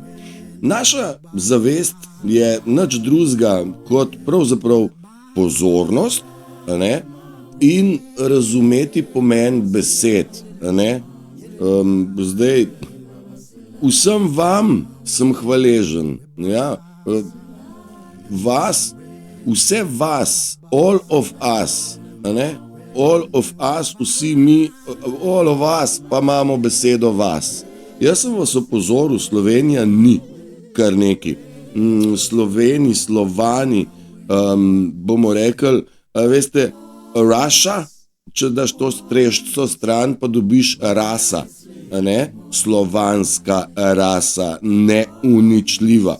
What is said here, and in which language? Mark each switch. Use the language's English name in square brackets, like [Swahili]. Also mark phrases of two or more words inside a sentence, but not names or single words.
[Slovenian] Naša zavest je nič drugega kot pravzaprav pozornost, in razumeti pomen besed, zdaj, vsem vam sem hvaležen, vse vas, [English] all of us, [Slovenian] vsi mi, [English] all of us, [Slovenian] pa imamo besedo vas. Jaz sem vas opozoril, Slovenija ni kar neki. Slovani, bomo rekli, veste, Russia, če daš to streščo stran, pa dobiš rasa, slovanska rasa, neuničljiva.